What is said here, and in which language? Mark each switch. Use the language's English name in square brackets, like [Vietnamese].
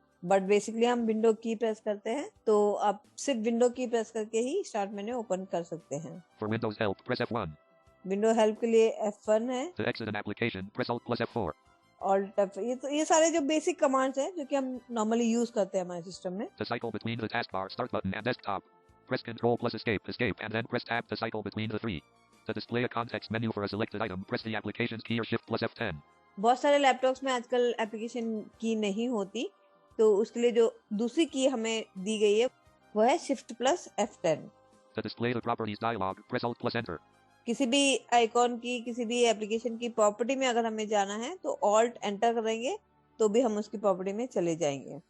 [Hindi] But basically हम window की press करते हैं, तो आप सिर्फ विंडो की प्रेस करके ही स्टार्ट मेन्यू ओपन कर सकते हैं। [English] For Windows help, press F1. [Hindi] Window help के लिए F1 है। [English] To exit an application, press Alt plus F4. [Hindi] Alt F, ये सारे जो बेसिक कमांड्स हैं जो कि हम नॉर्मली यूज करते हैं हमारे सिस्टम में। [English] To cycle between the taskbar, Start button and desktop, press Control plus Escape, Escape, and then press Tab to cycle between the three. To display a context menu for a selected item, press the Applications key or Shift plus F10. [Hindi] बहुत सारे laptops में आजकल application की नहीं होती, तो उसके लिए जो दूसरी की हमें दी गई है वो है shift plus F10। [English] To display the properties dialog, press Alt plus Enter. [Hindi] किसी भी आइकॉन की, किसी भी एप्लीकेशन की प्रॉपर्टी में अगर हमें जाना है तो ऑल्ट एंटर करेंगे तो भी हम उसकी प्रॉपर्टी में चले जाएंगे।